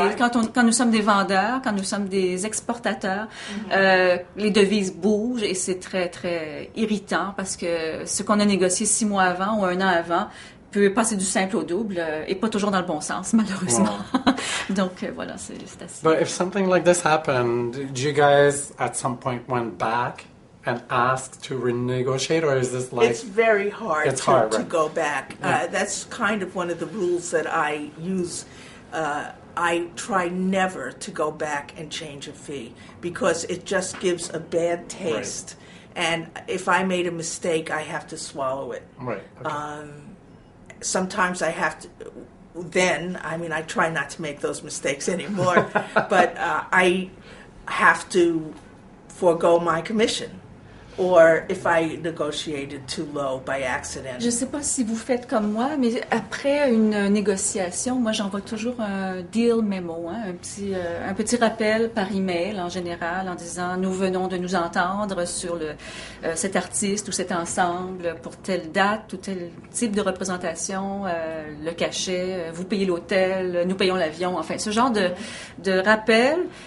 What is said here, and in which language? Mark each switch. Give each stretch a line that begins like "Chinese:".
English: Right.
French: Quand nous sommes des vendeurs, quand nous sommes des exportateurs, les devises bougent et c'est très, très irritant parce que ce qu'on a négocié 6 mois avant ou 1 an avant peut passer du simple au double et pas toujours dans le bon sens, malheureusement. Donc voilà, c'est assez.
English: But if something like this happened, did you guys at some point went back and asked to renegotiate, or is this like... It's very hard, It's hard, to right. go back. Yeah. That's kind of one of the rules that I use. I try never to go back and change a fee because it just gives a bad taste. Right. And if I made a mistake, I have to swallow it. Right. Okay. Sometimes I have to. Then, I mean, I try not to make those mistakes anymore, but I have to forego my commission. Or if I negotiated too low by accident.
French: Je ne sais pas si vous faites comme moi, mais après une négociation, moi j'envoie toujours un deal memo, hein, un petit rappel par email en général en disant nous venons de nous entendre sur cet artiste ou cet ensemble pour telle date ou tel type de représentation, le cachet, vous payez l'hôtel, nous payons l'avion, enfin ce genre de rappel.